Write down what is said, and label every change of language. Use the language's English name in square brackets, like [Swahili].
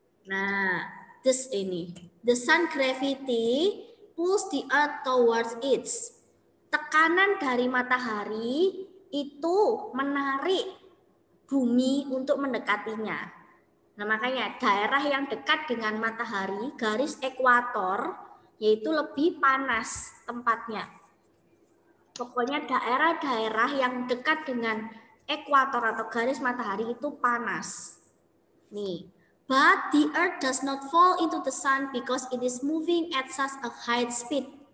[English] Nah, the sun gravity pulls the earth towards it. [Indonesian] Tekanan dari matahari itu menarik bumi untuk mendekatinya. Nah, makanya daerah yang dekat dengan matahari, garis ekuator, yaitu lebih panas tempatnya. Pokoknya daerah-daerah yang dekat dengan ekuator atau garis matahari itu panas. [English] Nih, but the earth does not fall into the sun because it is moving at such a high speed.